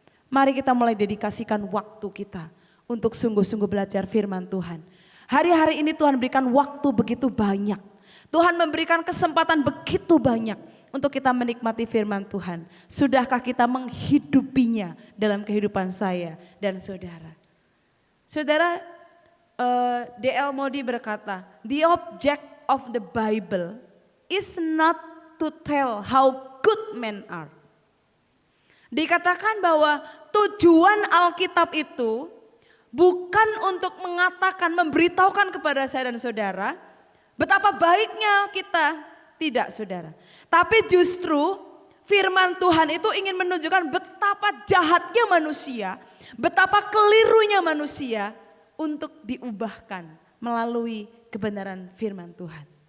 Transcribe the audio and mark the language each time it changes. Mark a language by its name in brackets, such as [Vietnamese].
[Indonesian] Mari kita mulai dedikasikan waktu kita untuk sungguh-sungguh belajar firman Tuhan. Hari-hari ini Tuhan berikan waktu begitu banyak. Tuhan memberikan kesempatan begitu banyak untuk kita menikmati firman Tuhan. Sudahkah kita menghidupinya dalam kehidupan saya dan saudara? Saudara, D.L. [English] Moody [Indonesian] berkata, [English] the object of the Bible is not to tell how good men are. [Indonesian] Dikatakan bahwa tujuan Alkitab itu bukan untuk mengatakan, memberitahukan kepada saya dan saudara betapa baiknya kita, tidak saudara. Tapi justru firman Tuhan itu ingin menunjukkan betapa jahatnya manusia, betapa kelirunya manusia untuk diubahkan melalui kebenaran firman Tuhan.